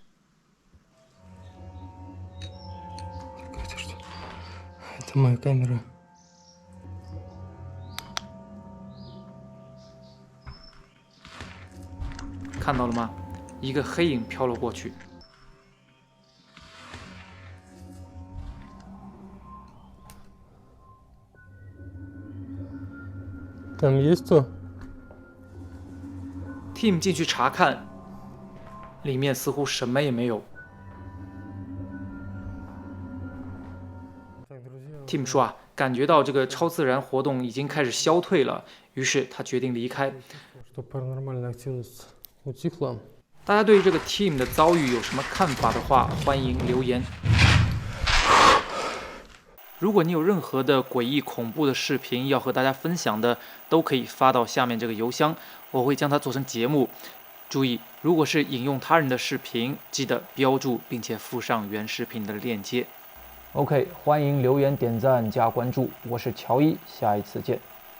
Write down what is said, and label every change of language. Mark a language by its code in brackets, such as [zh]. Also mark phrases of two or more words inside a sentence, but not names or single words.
[ru] Это что? Это моя камера. [zh] 看到了吗？一个黑影飘了过去。 [ru] Там есть кто? [zh] Tim 进去查看，里面似乎什么也没有。 Tim 说啊，感觉到这个超自然活动已经开始消退了，于是他决定离开。 [ru] Что паранормальная активность утихла. [zh] 大家对于这个 Tim 的遭遇有什么看法的话，欢迎留言。如果你有任何的诡异恐怖的视频要和大家分享的，都可以发到下面这个邮箱，我会将它做成节目。注意，如果是引用他人的视频，记得标注并且附上原视频的链接。OK， 欢迎留言、点赞、加关注，我是乔伊，下一次见。